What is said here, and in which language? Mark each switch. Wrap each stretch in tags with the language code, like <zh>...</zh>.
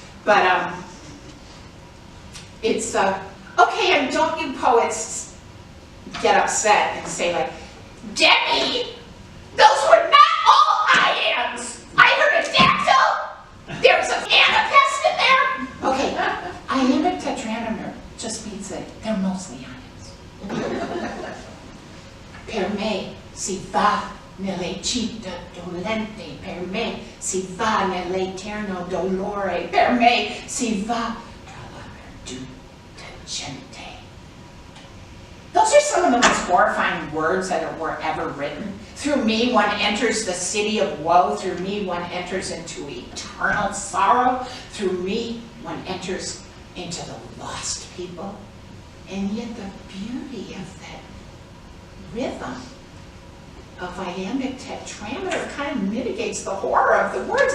<en>But it's okay, and don't you poets get upset and say like, Debbie, those were not all iambs. I heard a dactyl. There was a anapest in there. Okay, iambic tetrameter just means that they're mostly iambs.</en> <it>Per me si va nell'ecita dolente, per me si va nell'eterno dolore, per me si va tra la perduta gente.</it> <en>Those are some of the most horrifying words that were ever written. Through me one enters the city of woe, through me one enters into eternal sorrow, through me one enters into the lost people. And yet the beauty of that rhythm of iambic tetrameter kind of mitigates the horror of the words.</en>